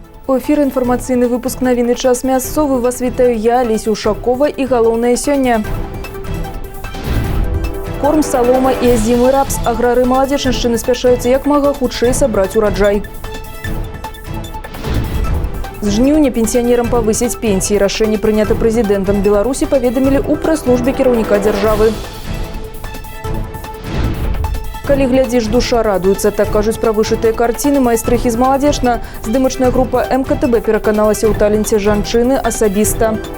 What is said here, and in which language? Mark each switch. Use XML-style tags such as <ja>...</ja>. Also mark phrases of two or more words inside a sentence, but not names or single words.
<ru>У эфире информационный выпуск «Новины час мясцовы». Вас вітаю я, Леся Ушакова,</ru> <be>и галоўнае сёння.</be> <ru>Корм, солома и озимый рапс.</ru> <be>Аграры Маладзечыншчыны спяшаюцца як мага хутчэй сабраць ураджай.</be> <ru>З жніўня пенсионерам повысить пенсии.</ru> <be>Рашэнне прынята прэзідэнтам Беларусі, паведамілі ў прэс-службе кіраўніка дзяржавы. Калі глядзіш, душа радуецца, так кажуць пра вышытыя карціны майстрыхі з Маладзечна. Здымачная група МКТБ пераканалася ў таленце жанчыны асабіста.</be>